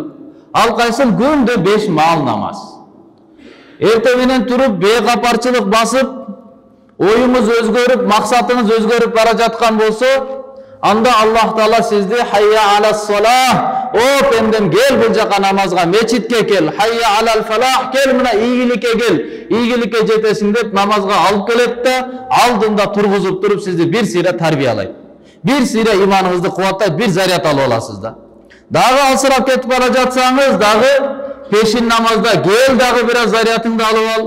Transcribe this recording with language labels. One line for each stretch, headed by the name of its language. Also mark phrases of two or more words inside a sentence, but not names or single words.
Kyrgyz: Ал кайсыл күндө 5 маал намаз. Эртең менен туруп бейкапарчылык басып, оюңуз өзгөрүп, максатыңыз өзгөрүп бара жаткан болсо, анда Аллах Таала сизди
Arabic: حي على الصلاة,
Kyrgyz: о пендем кел бул жака намазга, мечитке кел,
Arabic: حي على الفلاح,
Kyrgyz: кел мына ийгиликке кел, ийгиликке жетесиң деп намазга алып келет да, алдында тургузуп туруп сизди бир сыйра тарбиялайт. Бир сыйра иманыңызды кубаттайт, бир заряд алып аласыз да. Дагы алсырап кетип бара жатсаңыз, дагы пешин намазда кел, дагы бир аз зарядыңды алып ал.